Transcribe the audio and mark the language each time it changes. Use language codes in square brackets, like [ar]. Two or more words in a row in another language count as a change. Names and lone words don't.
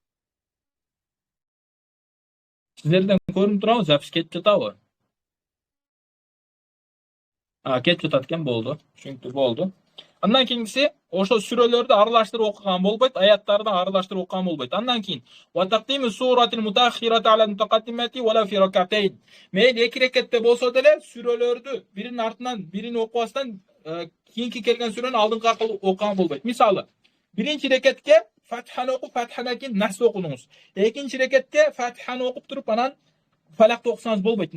[ky] Сиздерден көрүнүп турабы? Запись кетип жатабы? Кетип жатат экен, болду. Түшүнүктүү, болду. Андан кийинкиси ошо сүрөлөрдү аралаштырып окуган болбойт, аяттарды аралаштырып окуган болбойт. Андан кийин [ar] وتقديم السورة المتأخرة على المتقدمة ولا في ركعتين. [ky] Мейли эки рекетте болсо деле сүрөлөрдү биринин артынан бирин окубастан кийинки келген сүрөнү алдыңкы окуган болбойт. Мисалы, биринчи рекетке Фатиханы окуп, Фатихадан кийин Нас окудуңуз. Экинчи рекетке Фатиханы окуп туруп, анан Фалакты окусаңыз болбойт.